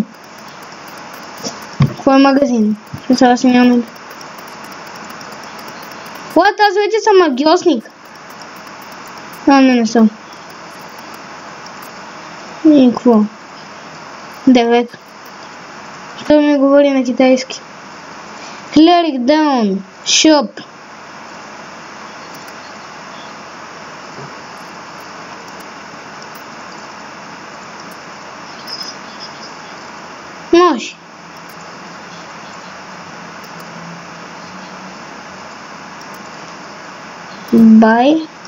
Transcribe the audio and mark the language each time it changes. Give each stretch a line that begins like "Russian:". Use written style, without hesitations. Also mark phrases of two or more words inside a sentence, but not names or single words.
Bulgarian: Кой е магазин? Сега си нямам. What? Аз вече съм магиосник. Не съм. И какво? 9. Що ми говори на китайски?
English: Cleric down. Shop.
Bulgarian: Може. Buy.